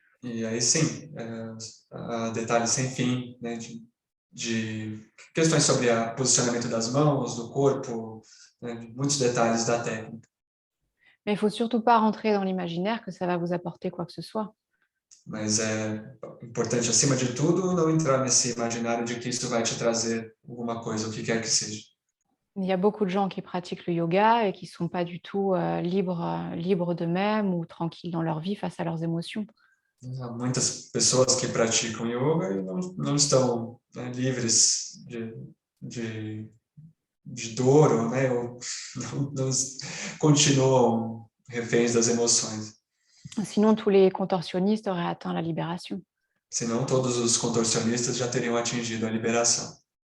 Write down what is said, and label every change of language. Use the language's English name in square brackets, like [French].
[Portuguese] e aí sim, detalhes sem fim, né, de questões sobre o posicionamento das mãos, do corpo, né, de muitos detalhes da técnica. [French] Mais il ne faut surtout pas rentrer dans l'imaginaire que ça va vous apporter quoi que ce soit. [Portuguese] Mas é importante, acima de tudo, não entrar nesse imaginário de que isso vai te trazer alguma coisa, o que quer que seja. [French] Il y a beaucoup de gens qui pratiquent le yoga et qui ne sont pas du tout libres d'eux-mêmes ou tranquilles dans leur vie face à leurs émotions. [Portuguese] Há muitas pessoas que praticam yoga e não estão, né, livres de dor, né, ou não continuam reféns das emoções. [French] Sinon, tous les contorsionnistes auraient atteint la libération. [Portuguese] Senão todos os contorcionistas já teriam atingido a liberação.